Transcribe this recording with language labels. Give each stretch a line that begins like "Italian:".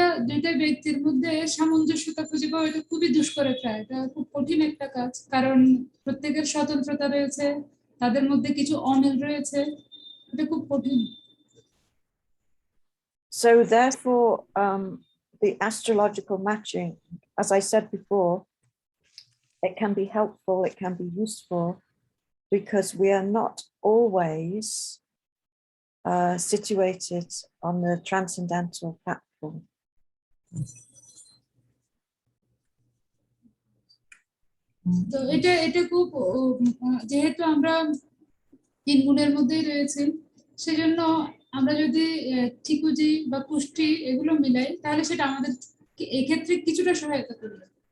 Bangla: দুইটা ব্যক্তির মধ্যে সামঞ্জস্যতা খুঁজে পাওয়া এটা খুবই দুষ্কর একটা, এটা খুব কঠিন একটা কাজ, কারণ প্রত্যেকের স্বতন্ত্রতা রয়েছে, তাদের মধ্যে কিছু অমিল রয়েছে, এটা খুব কঠিন।
English: So therefore, the astrological matching, as I said before, it can be helpful, it can be useful, because we are not always situated on the transcendental platform.
Bangla: তো এটা খুব, যেহেতু আমরা তিন গুণের মধ্যেই রয়েছে, সেজন্য আমরা যদি ঠিকুজি বা পুষ্টি এগুলো মিলাই তাহলে সেটা আমাদের এক্ষেত্রে কিছুটা সহায়তা করবে।